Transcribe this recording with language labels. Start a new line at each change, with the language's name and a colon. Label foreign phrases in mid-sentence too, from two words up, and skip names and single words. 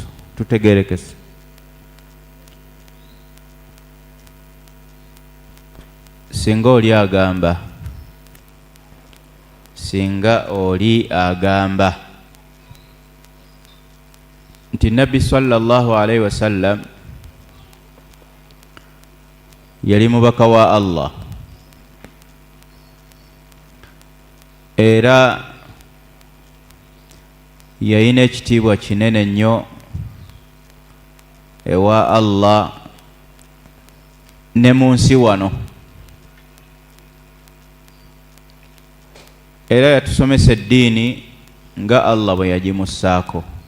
Ganda: Tutegerekese. Singa oli agamba nti Nabbi
Arabic: صلى الله عليه وسلم
Ganda: yali mubaka wa Allah, era yalina ekitiibwa kinene nnyo ewa Allah ne mu nsi wano, era yatusomesa eddiini nga Allah bwe yagimussaako.